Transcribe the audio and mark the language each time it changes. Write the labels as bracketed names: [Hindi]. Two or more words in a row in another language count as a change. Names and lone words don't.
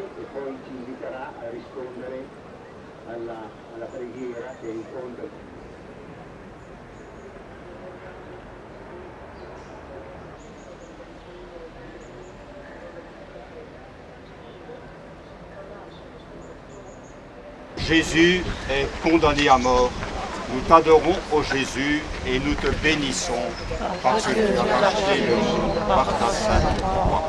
[Italian] poi ci inviterà a rispondere alla preghiera che è in fondo. [French] Jésus est condamné à mort. Nous t'adorons, ô Jésus, et nous te bénissons parce que tu as racheté le monde par ta sainte croix.